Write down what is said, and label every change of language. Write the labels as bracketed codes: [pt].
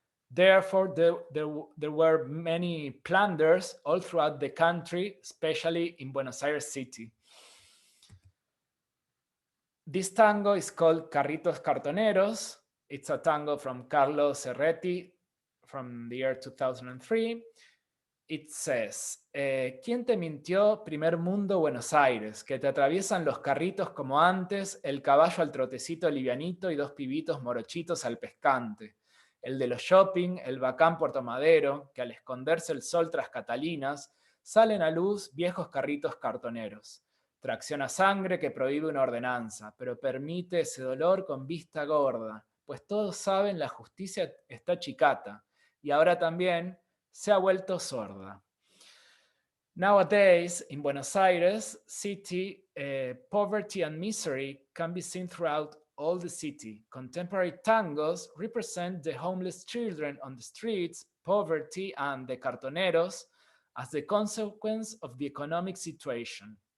[en] Therefore, there were many plunders all throughout the country, especially in Buenos Aires city. This tango is called Carritos Cartoneros. It's a tango from Carlos Herreti from the year 2003. It says, [es] ¿quién te mintió, primer mundo, Buenos Aires? Que te atraviesan los carritos como antes, el caballo al trotecito livianito y dos pibitos morochitos al pescante. El de los shopping, el bacán Puerto Madero, que al esconderse el sol tras Catalinas, salen a luz viejos carritos cartoneros. Tracción a sangre que prohíbe una ordenanza, pero permite ese dolor con vista gorda, pues todos saben la justicia está chicata, y ahora también se ha vuelto sorda. [en] Nowadays, in Buenos Aires city, poverty and misery can be seen throughout all the city. Contemporary tangos represent the homeless children on the streets, poverty, and the cartoneros as the consequence of the economic situation.